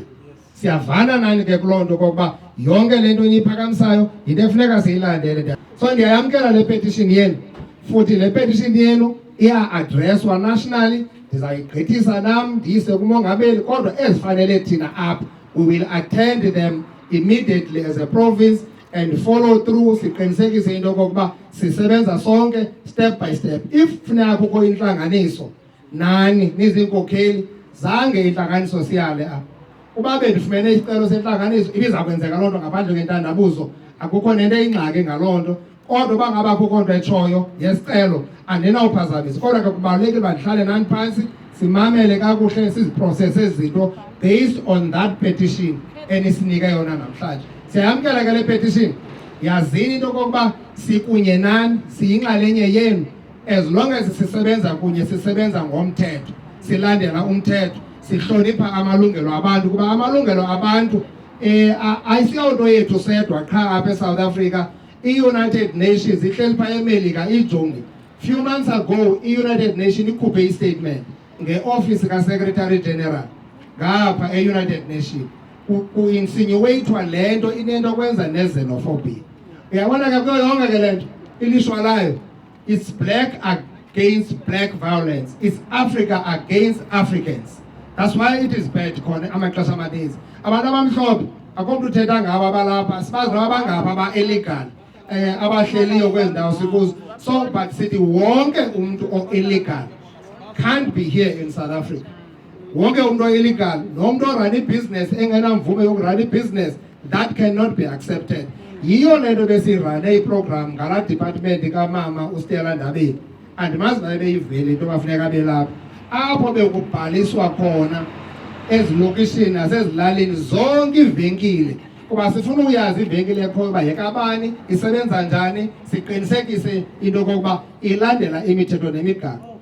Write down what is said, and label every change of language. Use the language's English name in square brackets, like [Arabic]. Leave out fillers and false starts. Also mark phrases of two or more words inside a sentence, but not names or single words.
[Xhosa] Siyavana nani ke kuloo nto kokuba yonke le nto niyiphakamisayo yinto efuneka siyilandele. So ndiyayamkela le petition yenu futhi le petition yenu iya-adresswa nationally ndizayigqithisa nam ndiyise kumongameli kodwa ezifanele thina apha [English] we will attend them immediately as a province [Xhosa] and follow through siqinisekise into yokokuba sisebenza sonke [English] step by step. [Xhosa] If funeka kukho intlanganiso nani niziinkokheli zange intlanganiso siyale apha uba bendifumene isicelo sentlanganiso ibiza kwenzeka loo nto ngaphandle kwentandabuzo akukho nento eyingxaki ngaloo nto kodwa uba ngaba kukho nto etshoyo yesicelo andinawuphazamisa kodwa ke kubalulekile uba ndihlale nani phantsi simamele kakuhle siziprosese izinto [English] based on that petition [Xhosa] enisinike yona namhlanje. Siyayamkela ke le petition yazini into yokokuba sikunye nani siyinxalenye yenu [English] as long as [Xhosa] sisebenza kunye sisebenza ngomthetho silandela umthetho sihlonipha amalungelo abantu kuba amalungelo abantu ayisiyonto yethu sedwa qha apha eSouth Africa. I-United Nations ihleli pha eMelika ijonge [English] few months ago [Xhosa] i-United Nations ikhuphe i-statement nge-office ka-Secretary General ngapha e-United Nations ku-insinuate-wa le nto inento kwenza ne-xenophobia. Uyabona ke kuyo yonke ke le nto ilishwa layo [English] it's black against black violence, it's Africa against Africans. That's why it is bad [Xhosa] khona amaxesha amaninzi abantu abamhlophe akho mntu uthetha ngabo abalapha sibazi nabo abangapha aba-illegal abahleliyo kwezi ndawo sikuzo. [English] So but [Xhosa] sithi wonke umuntu o-illegal [English] can't be here in South Africa. [Xhosa] Wonke umuntu o-illegal nomuntu orun ibhizinesi engenamvume yokurun ibhizinesi [English] that cannot be accepted. [Xhosa] Yiyo le nto besirane iprogram ngala department kamama uStella Ndabeni andimazi baye beyivele into bafuneka belapha apho bekubhaliswa khona ezilokishini nasezilalini zonke ivenkile kuba sifuna uyazi ivenkile ekhoyo uba yekabani isebenza njani siqinisekise into yokokuba ilandela imithetho nemigaqo.